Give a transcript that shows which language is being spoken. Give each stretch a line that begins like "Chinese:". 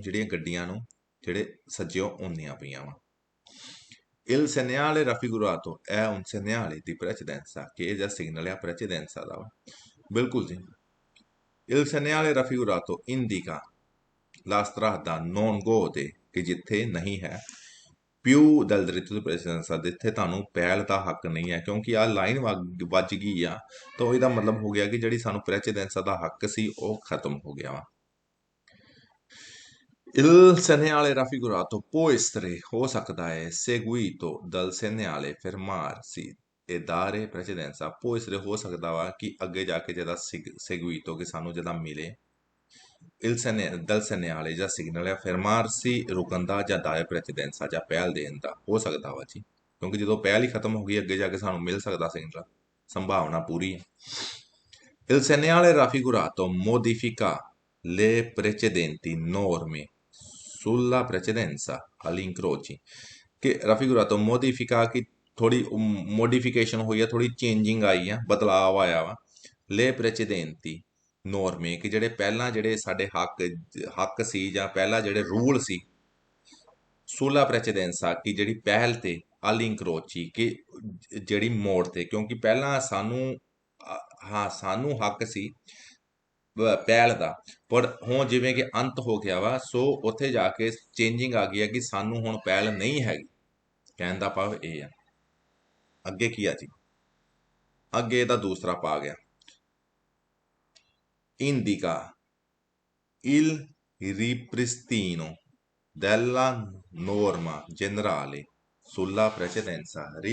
Punjabi: ਜਿਹੜੀਆਂ ਗੱਡੀਆਂ ਨੂੰ ਜਿਹੜੇ ਸੱਜਿਓਂ ਆਉਂਦੀਆਂ ਪਈਆਂ ਵਾ।
Italian: Il segnale raffigurato è un segnale di precedenza, che
Punjabi: ਇਹ ਜਿਹੜਾ ਸਿਗਨਲ ਆ precedenza ਦਾ ਵਾ। ਬਿਲਕੁਲ ਜੀ।
Italian: Il segnale raffigurato indica la strada non gode,
Punjabi: ਕਿ ਜਿੱਥੇ ਨਹੀਂ ਹੈ
Italian: più del diritto di precedenza,
Punjabi: ਜਿੱਥੇ ਤੁਹਾਨੂੰ ਪਹਿਲ ਦਾ ਹੱਕ ਨਹੀਂ ਹੈ। ਕਿਉਂਕਿ ਆਹ ਲਾਈਨ ਵੱਜ ਗਈ ਆ, ਤਾਂ ਇਹਦਾ ਮਤਲਬ ਹੋ ਗਿਆ ਕਿ ਜਿਹੜੀ ਸਾਨੂੰ precedenza ਦਾ ਹੱਕ ਸੀ ਉਹ ਖਤਮ ਹੋ ਗਿਆ ਵਾ।
Italian: Il segnale raffigurato può essere,
Punjabi: ਹੋ ਸਕਦਾ ਹੈ,
Italian: seguito dal segnale fermarsi e dare precedenza। può essere
Punjabi: ਹੋ ਸਕਦਾ ਵਾ ਕਿ ਅੱਗੇ ਜਾ ਕੇ ਜਿਹਦਾ seguito, ਕਿ ਸਾਨੂੰ ਜਿਹਦਾ ਮਿਲੇ,
Italian: il dal segnale
Punjabi: ਜਾਂ ਸਿਗਨਲ ਹੈ, fermarsi ਰੁਕਣ ਦਾ, ਜਾਂ
Italian: dare precedenza
Punjabi: ਜਾਂ ਪਹਿਲ ਦੇਣ ਦਾ। ਹੋ ਸਕਦਾ ਵਾ ਜੀ, ਕਿਉਂਕਿ ਜਦੋਂ ਪਹਿਲ ਹੀ ਖਤਮ ਹੋ ਗਈ ਅੱਗੇ ਜਾ ਕੇ ਸਾਨੂੰ ਮਿਲ ਸਕਦਾ ਸਿਗਨਲ, ਸੰਭਾਵਨਾ ਪੂਰੀ ਹੈ।
Italian: Il segnale raffigurato modifica le precedenti norme sulla precedenza agli incroci, ਕਿ raffigurato modifica,
Punjabi: ਕਿ ਥੋੜੀ ਮੋਡੀਫਿਕੇਸ਼ਨ ਹੋਈ ਆ, ਥੋੜੀ ਚੇਂਜਿੰਗ ਆਈ ਆ, ਬਦਲਾਵ ਆਇਆ ਵਾ।
Italian: le precedenti norme,
Punjabi: ਕਿ ਜਿਹੜੇ ਪਹਿਲਾਂ ਜਿਹੜੇ ਸਾਡੇ ਹੱਕ ਸੀ ਜਾਂ ਪਹਿਲਾਂ ਜਿਹੜੇ ਰੂਲ ਸੀ।
Italian: sulla precedenza,
Punjabi: ਕਿ ਜਿਹੜੀ ਪਹਿਲ ਤੇ,
Italian: agli incroci,
Punjabi: ਕਿ ਜਿਹੜੀ ਮੋੜ ਤੇ, ਕਿਉਂਕਿ ਪਹਿਲਾਂ ਸਾਨੂੰ ਸਾਨੂੰ ਹੱਕ ਸੀ ਪਹਿਲ ਦਾ, ਪਰ ਹੁਣ ਜਿਵੇਂ ਕਿ ਅੰਤ ਹੋ ਗਿਆ ਵਾ, ਸੋ ਉੱਥੇ ਜਾ ਕੇ ਚੇਂਜਿੰਗ ਆ ਗਈ ਹੈ ਕਿ ਸਾਨੂੰ ਹੁਣ ਪਹਿਲ ਨਹੀਂ ਹੈਗੀ। ਕਹਿਣ ਦਾ ਭਾਵ ਇਹ ਆ। ਅੱਗੇ ਕੀ ਆ ਜੀ? ਅੱਗੇ ਇਹਦਾ ਦੂਸਰਾ ਭਾਗ ਆ,
Italian: indica il ripristino della norma generale sulla precedenza।